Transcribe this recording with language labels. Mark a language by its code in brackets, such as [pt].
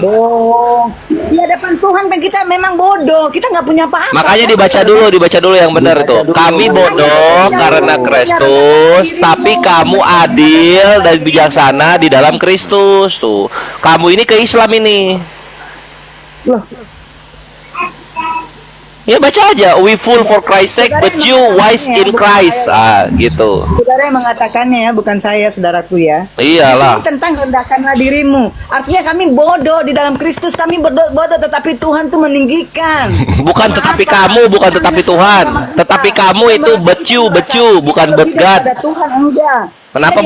[id] bohong. Di hadapan Tuhan kan kita memang bodoh. Kita nggak punya apa-apa. Makanya dibaca dulu yang benar itu. Kami bodoh karena Kristus, tapi kamu adil dan bijaksana di dalam Kristus. Tuh, kamu ini ke Islam ini. Loh, Ya baca aja, [en] we fool for Christ's sake, but you wise in Christ. [id] Ah, gitu. saudara yang mengatakannya ya, bukan saya, saudaraku ya. Iyalah. Di sini tentang rendahkanlah dirimu. Artinya kami bodoh di dalam Kristus, kami bodoh, tetapi Tuhan tuh meninggikan. Bukan tetapi kamu, bukan tetapi Tuhan. Tetapi kamu itu [en] but you, [id] bukan [en] but God. [id] Ada Tuhan enggak. Kenapa